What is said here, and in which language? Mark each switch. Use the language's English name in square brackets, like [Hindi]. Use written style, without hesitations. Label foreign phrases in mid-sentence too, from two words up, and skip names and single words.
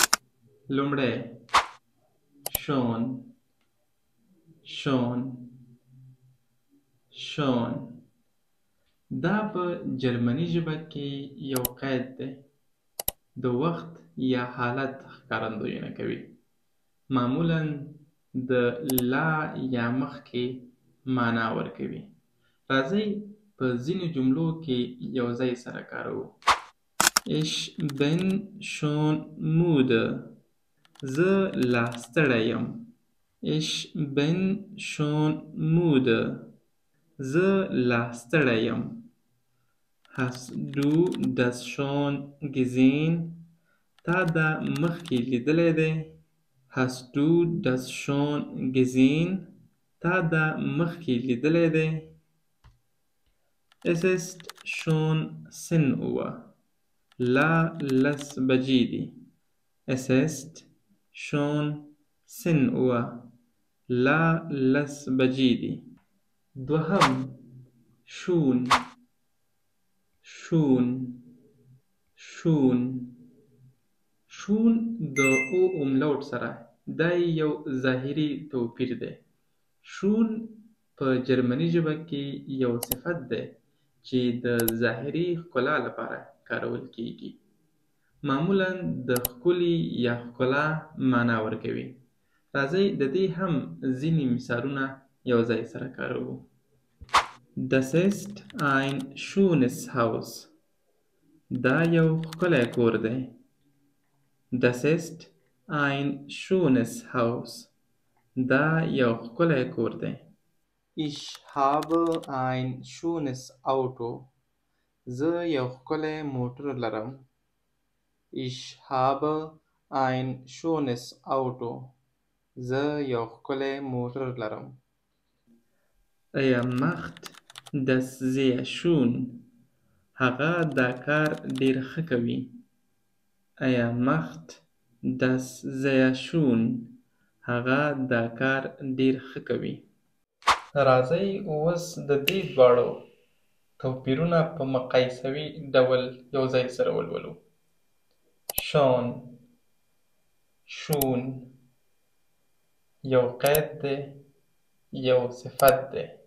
[Pashto] لومړی شون شون شون دا په جرمني ژبه کې یو قید دی، د وخت یا حالت ښکارندویي کوي. معمولاً د لا یا مخکې معنا ورکوي. راځئ په ځینو جملو کې یو ځای سره کاروو. [German] Ich bin schon müde. [Pashto] زه لا ستړی یم. [German] Ich bin schon müde. [Pashto] زه لا ستړی یم. [German] Hast du das schon gesehen? [Pashto] تا دا مخکې لیدلی دی. [German] Hast du das schon gesehen? [Pashto] تا دا مخکې لیدلی دی. [German] Es ist schon 10 Uhr. [Pashto] لا لس بجې دي. [German] Es ist schon 10 Uhr. [Pashto] لا لس بجې دي. دوهم شون شون شون شون د او املاوټ سره دا یو ظاهري توپیر دی. شون په جرمني ژبه کې یو صفت دی چې د ظاهري ښکلا لپاره کارول کیږي. معمولاً د ښکلي یا ښکلا معنا ورکوي. راځئ د دې هم ځینې مثالونه یو ځای سره کاروو. [German] Das ist ein schönes Haus. [Pashto] دا یو ښکلی کور دی. [German] Das ist ein schönes Haus. [Pashto] دا یو ښکلی کور دی. [German] Ich habe ein schönes Auto. [Pashto] زه یو ښکلی موټر لرم. [German] Ich habe ein schönes Auto. [Pashto] زه یو ښکلی موټر لرم. [German] Er macht das sehr schön. [Pashto] هغه دا کار ډېر ښه کوي. [German] Er macht das sehr schön. [Pashto] هغه دا کار ډېر ښه کوي. راځئ اوس د دې دواړو توپیرونه په مقایسوي ډول یو ځای سره ولولو. شون شون یو قید دی، یو صفت دی.